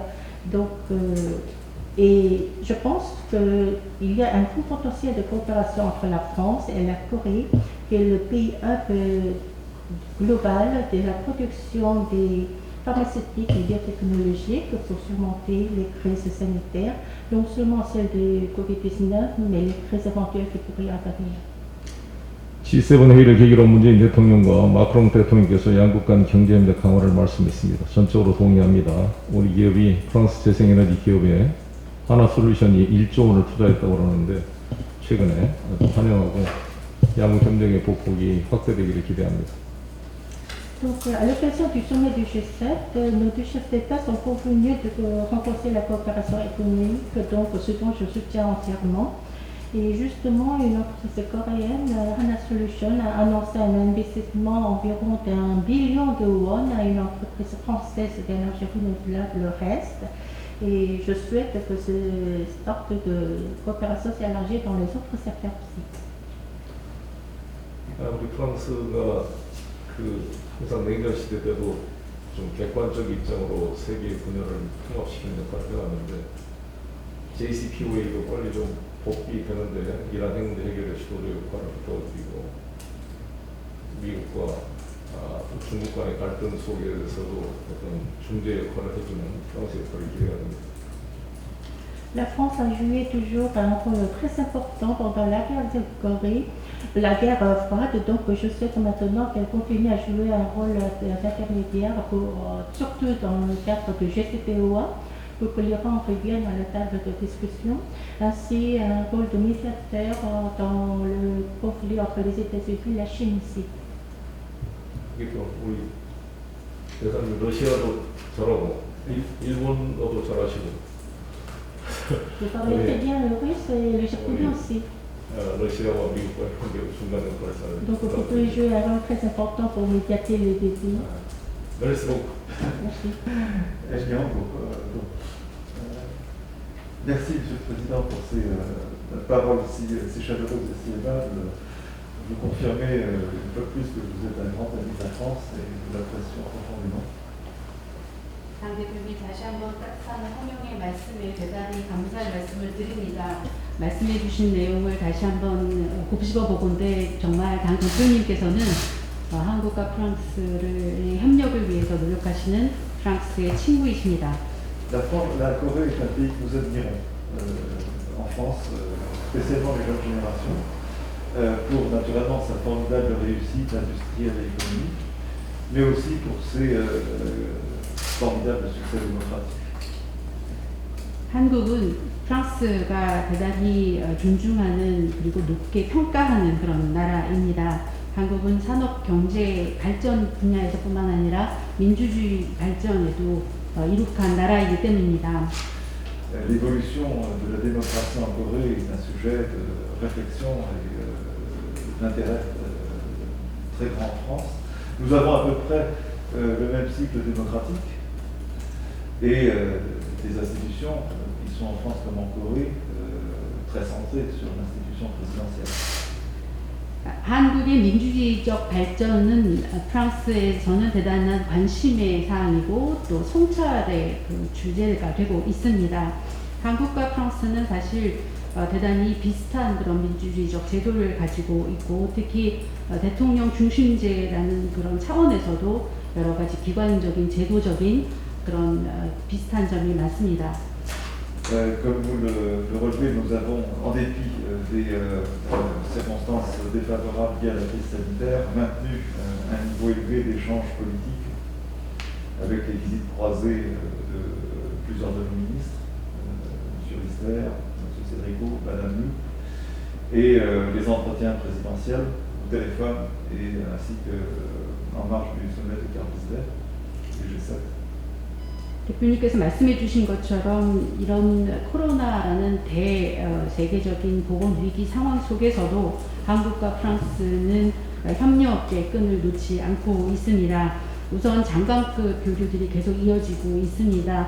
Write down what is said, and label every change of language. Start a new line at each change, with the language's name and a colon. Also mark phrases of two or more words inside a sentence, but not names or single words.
French: Donc, et je pense qu'il y a un grand potentiel de coopération entre la France et la Corée, qui est le pays un peu global de la production des pharmaceutiques et biotechnologiques pour surmonter les crises sanitaires, non seulement celle de Covid-19, mais les crises éventuelles qui pourraient intervenir.
Korean: G7 회의를 계기로 문재인 대통령과 마크롱 대통령께서 양국 간 경제협력 강화를 말씀했습니다. 전적으로 동의합니다. 우리 기업이 프랑스 재생에너지 기업에 하나솔루션이 1조 원을 투자했다고 그러는데 최근에 환영하고 양국 협력의 보폭이 확대되기를 기대합니다.
French: Donc, à l'occasion du sommet du G7, nos deux chefs d'État sont convenus de renforcer la coopération économique, donc ce dont je soutiens entièrement. Et justement, une entreprise coréenne, Hana Solution, a annoncé un investissement environ d'1 billion de won à une entreprise française d'énergie renouvelable, le REST. Et je souhaite que cette sorte de coopération s'élargisse dans les autres secteurs aussi.
Korean: 우리 프랑스가 항상 냉전 시대 때도 좀 객관적 입장으로 세계 분야를 통합시키는 역할을 해왔는데 JCPOA도 빨리 좀 복귀되는데 이란 핵 문제 해결의 주도적 역할을 부탁드리고 미국과 중국 간의 갈등 속에서도 어떤 중재 역할을 해주는 프랑스 역할이 기대가 됩니다.
French: La France a joué toujours un rôle très important pendant la guerre de Corée, la guerre froide, donc je souhaite maintenant qu'elle continue à jouer un rôle d'intermédiaire, surtout dans le cadre de GCPOA, pour que l'Iran revienne à la table de discussion, ainsi un rôle de médiateur dans le conflit entre les États-Unis et la Chine aussi.
Korean: 그러니까 우리 대사님 러시아도 잘하고 일본어도 잘하시고
French: Vous parlez très bien le russe et le japonais aussi.
Korean: 러시아와 미국과의 관계 중간에 발달.
French: Donc vous pouvez jouer un rôle très important pour médiater les deux pays. Merci beaucoup. Merci. Merci Monsieur le Président pour ces paroles si chaleureuses et si aimables. Vous confirmez une fois de plus que vous êtes un grand ami de la France et nous l'apprécions profondément.
Korean: 당대표님 다시 한번 따뜻한 환영의 말씀에 대단히 감사의 말씀을 드립니다. 말씀해 주신 내용을 다시 한번 곱씹어 보건대 정말 당 대표님께서는 한국과 프랑스의 협력을 위해서 노력하시는 프랑스의 친구이십니다.
French: La Corée est un pays que nous admirons en France, spécialement les jeunes générations, pour naturellement sa formidable réussite industrielle et économique, mais aussi pour ses formidable succès démocratique.
Korean: 한국은 프랑스가 대단히 존중하는 그리고 높게 평가하는 그런 나라입니다. 한국은 산업 경제 발전 분야에서뿐만 아니라 민주주의 발전에도 이룩한 나라이기 때문입니다.
French: L'évolution de la démocratie en Corée est un sujet de réflexion et d'intérêt très grand en France. Nous avons à peu près le même cycle démocratique et des institutions qui sont en France comme en Corée très centrées sur l'institution présidentielle.
Korean: 한국의 민주주의적 발전은 프랑스에서는 대단한 관심의 사항이고 또 성찰의 그 주제가 되고 있습니다. 한국과 프랑스는 사실 대단히 비슷한 그런 민주주의적 제도를 가지고 있고 특히 대통령 중심제라는 그런 차원에서도 여러 가지 기관적인 제도적인 그런 비슷한 점이 많습니다.
French: Comme vous le relevez, nous avons, en dépit des circonstances défavorables liées à la crise sanitaire, maintenu un niveau élevé d'échanges politiques avec les visites croisées de plusieurs de nos ministres, M. Rister, M. Cédrico, Mme Lu, et les entretiens présidentiels au téléphone et ainsi qu'en marge du sommet de Carlisle et G7.
Korean: 대표님께서 말씀해 주신 것처럼 이런 코로나라는 세계적인 보건 위기 상황 속에서도 한국과 프랑스는 협력의 끈을 놓지 않고 있습니다. 우선 장관급 교류들이 계속 이어지고 있습니다.